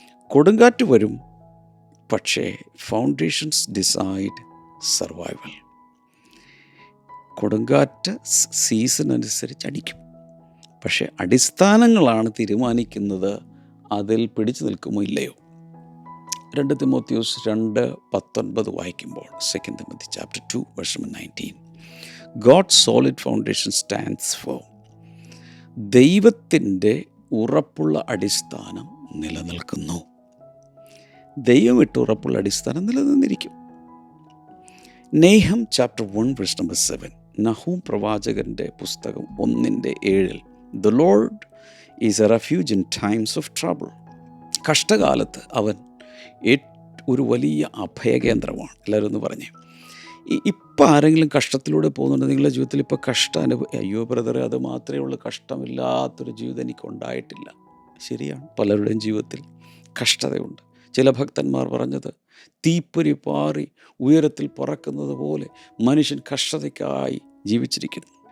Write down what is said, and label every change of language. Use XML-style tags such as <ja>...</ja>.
<ml>കൊടുങ്കാറ്റ് വരും, പക്ഷേ</ml> <en>Foundations decide survival.</en> <ml>കൊടുങ്കാറ്റ് സീസൺ അനുസരിച്ച് അടിക്കും, പക്ഷേ അടിസ്ഥാനങ്ങളാണ് തീരുമാനിക്കുന്നത് അതിൽ പിടിച്ചു നിൽക്കുമോ ഇല്ലയോ. 2 തിമോത്തിയോസ് 2:19 വായിക്കുമ്പോൾ,</ml> <en>2 Timothy chapter 2 verse 19, God's solid foundation stands firm.</en> <ml>ദൈവത്തിൻ്റെ ഉറപ്പുള്ള അടിസ്ഥാനം നിലനിൽക്കുന്നു. ദൈവം ഇട്ട് ഉറപ്പുള്ള അടിസ്ഥാനം നിലനിന്നിരിക്കും. നെഹം ചാപ്റ്റർ 1 verse 7, നഹൂം പ്രവാചകൻ്റെ പുസ്തകം 1:7,</ml> <en>The Lord is a refuge in times of trouble.</en> <ml>കഷ്ടകാലത്ത് അവൻ ഒരു വലിയ അഭയകേന്ദ്രമാണ്. എല്ലാവരും ഒന്ന് പറഞ്ഞേ. ഇപ്പം ആരെങ്കിലും കഷ്ടത്തിലൂടെ പോകുന്നുണ്ട്? നിങ്ങളുടെ ജീവിതത്തിൽ ഇപ്പോൾ അയ്യോ ബ്രദറെ, അത് മാത്രമേ ഉള്ളൂ, കഷ്ടമില്ലാത്തൊരു ജീവിതം എനിക്ക് ഉണ്ടായിട്ടില്ല. ശരിയാണ്, പലരുടെയും ജീവിതത്തിൽ കഷ്ടതയുണ്ട്. ചില ഭക്തന്മാർ പറഞ്ഞത്, തീപ്പൊരി പാറി ഉയരത്തിൽ പറക്കുന്നത് പോലെ മനുഷ്യൻ കഷ്ടതയ്ക്കായി ജീവിച്ചിരിക്കുന്നു.</ml>